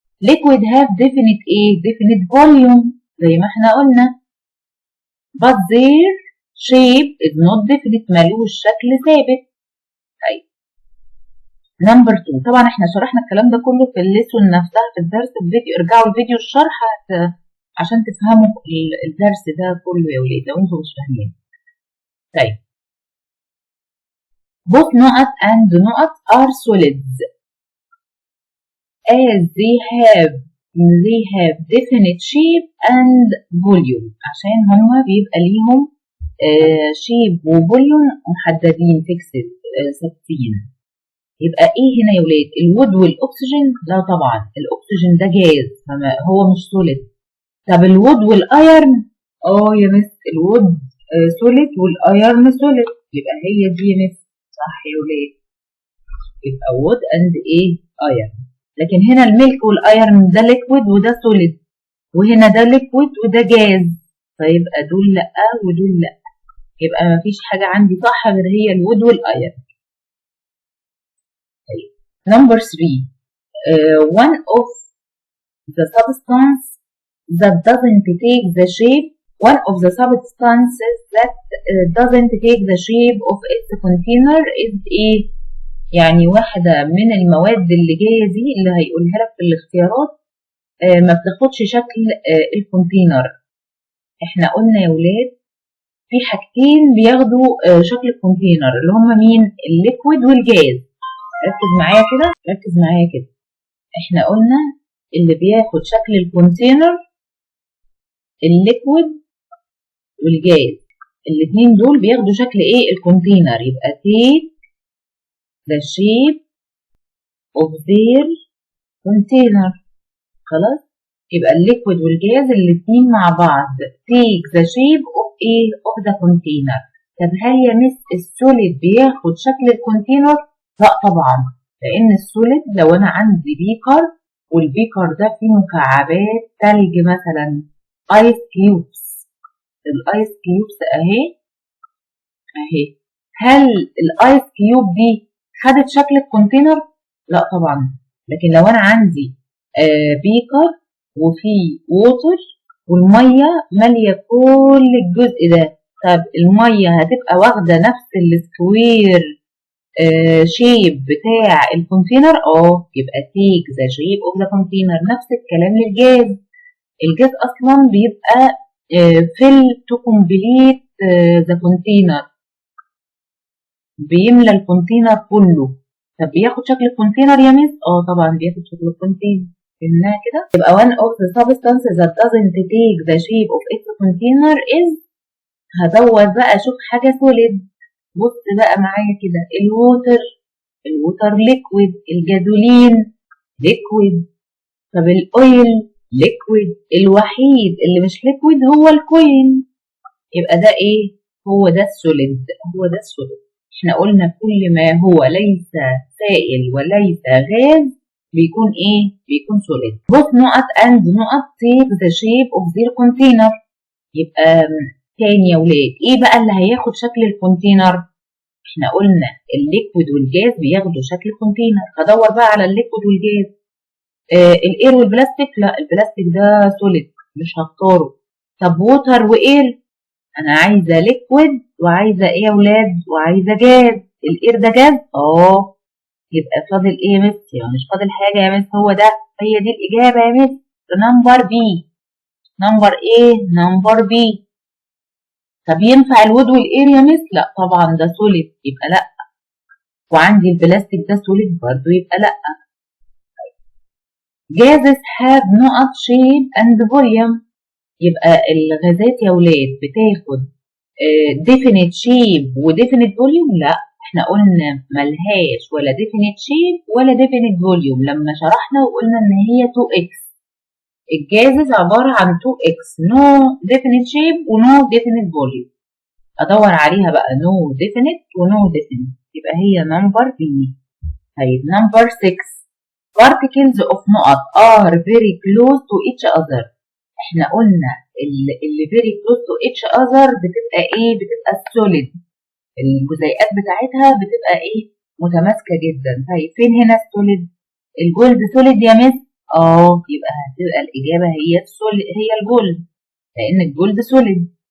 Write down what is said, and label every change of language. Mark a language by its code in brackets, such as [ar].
[en] liquid have definite ايه؟ definite volume [ar] زي ما احنا قلنا. [en] but their shape is not definite. [ar] ملوش شكل ثابت. طيب نمبر 2. طبعا احنا شرحنا الكلام ده كله في الليسون نفسها في الدرس. الفيديو ارجعوا الفيديو الشرح عشان تفهموا الدرس ده كله يا ولاد لو انتوا مش فاهمين. [en] طيب both نقط and نقط are solids as they have definite shape and volume. [ar] عشان هما بيبقى ليهم شيب وفوليوم محددين فيكسد ثابتين. يبقى ايه هنا يا ولاد؟ الوود والاكسجين؟ لا طبعا الاكسجين ده جاز هو مش سوليد. طب الوود والايرن؟ يا مس الوود سوليد والايرن سوليد. يبقى هي دي يا مس صح يا ولاد. يبقى وود اند ايه، ايرن. لكن هنا الميلك والايرن ده ليكويد وده سوليد، وهنا ده ليكويد وده جاز. فيبقى دول لا ودول لا. يبقى مفيش حاجه عندي صح غير هي الوود والايرن. [en] Number 3. One of the substance that doesn't take the shape. One of the substances that doesn't take the shape of its container is [ar] ايه؟ يعني واحدة من المواد اللي جاية دي اللي هيقولها لك في الاختيارات ما بتاخدش شكل الكونتينر. احنا قلنا يا ولاد في حاجتين بياخدوا شكل الكونتينر اللي هم مين؟ الليكويد والجاز. ركز معايا كده. احنا قلنا اللي بياخد شكل الكونتينر الليكويد والجاز، الاتنين دول بياخدوا شكل ايه؟ الكونتينر. [en] يبقى take the shape of their container. [ar] خلاص، يبقى الليكويد والجاز الاتنين مع بعض [en] take the shape of [ar] ايه؟ [en] of the container. [ar] طب هل يا مس السوليد بياخد شكل الكونتينر؟ لا طبعا، لان السوليد لو انا عندي بيكر والبيكر ده فيه مكعبات تلج مثلا، ايس كيوبس، الايس كيوبس اهي اهي، هل الايس كيوب دي خدت شكل الكونتينر؟ لا طبعا. لكن لو انا عندي بيكر وفيه ووتر والميه ماليه كل الجزء ده، طب الميه هتبقى واخده نفس السكوير شيب بتاع الكونتينر؟ يبقى تيك ذا شيب اوف ذا كونتينر. نفس الكلام للجاز، الجاز اصلا بيبقى [en] fill to complete the container، [ar] بيملى الكونتينر كله. طب بياخد شكل الكونتينر يا مس؟ طبعا بياخد شكل الكونتينر. فهمناها كده؟ يبقى [en] one of the substances that doesn't take the shape of its container is، [ar] هدور بقى اشوف حاجة [en] solid. [ar] بص بقى معايا كده، الووتر ليكويد، الجازولين ليكويد، طب الاويل ليكويد، الوحيد اللي مش ليكويد هو الكوين. يبقى ده ايه؟ هو ده السوليد، هو ده السوليد. احنا قلنا كل ما هو ليس سائل وليس غاز بيكون ايه؟ بيكون سوليد. [en] both نقط and نقط take the shape of their container. [ar] يبقى تاني يا ولاد، ايه بقى اللي هياخد شكل الكونتينر؟ احنا قلنا الليكويد والجاز بياخدوا شكل كونتينر، هدور بقى على الليكويد والجاز. الاير والبلاستيك؟ لا، البلاستيك ده سوليد مش هختاره. طب ووتر واير؟ انا عايزه ليكويد وعايزه ايه يا ولاد؟ وعايزه جاز. الاير ده جاز؟ يبقى فاضل ايه يا مس؟ يعني مش فاضل حاجه يا مس، هو ده، هي دي الاجابه يا مس. نمبر بي. نمبر ايه؟ نمبر بي. طب ينفع الوود والاير يا مس؟ لا طبعا، ده سوليد يبقى لا. وعندي البلاستيك ده سوليد برضه يبقى لا. [en] gases have نقط shape and volume. [ar] يبقى الغازات يا ولاد بتاخد definite shape و definite volume؟ لا، احنا قلنا ملهاش ولا definite shape ولا definite volume لما شرحنا وقلنا ان هي 2x. الجازز عبارة عن 2x، [en] no definite shape [ar] و [en] no definite volume. [ar] ادور عليها بقى no definite و no definite، يبقى هي نمبر بي. [en] طيب number 6، particles of نقط are very close to each other. [ar] احنا قلنا اللي [en] very close to each other [ar] بتبقى ايه؟ بتبقى السوليد، الجزيئات بتاعتها بتبقى ايه؟ متماسكه جدا. طيب فين هنا السوليد؟ الجولد سوليد يا مس؟ يبقى هتبقى الاجابه هي السوليد، هي الجولد، لان الجولد سوليد.